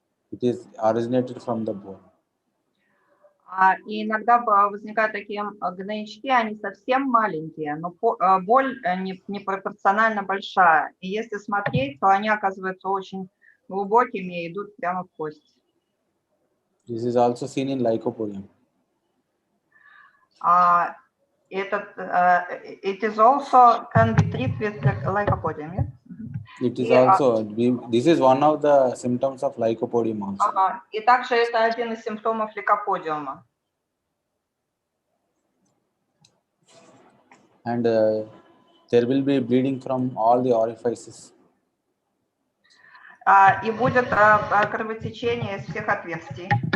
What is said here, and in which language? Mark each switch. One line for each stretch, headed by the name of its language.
English: It is originated from the bone.
Russian: И иногда возникают такие гнойнички, они совсем маленькие, но боль непропорционально большая. И если смотреть, то они оказываются очень глубокими и идут прямо в кость.
English: This is also seen in lycopodium. It is also can be treated with lycopodium, yes? It is also, this is one of the symptoms of lycopodium also.
Russian: И также это один из симптомов лейкоподиума.
English: And there will be bleeding from all the orifices.
Russian: И будет кровотечение из всех отверстий.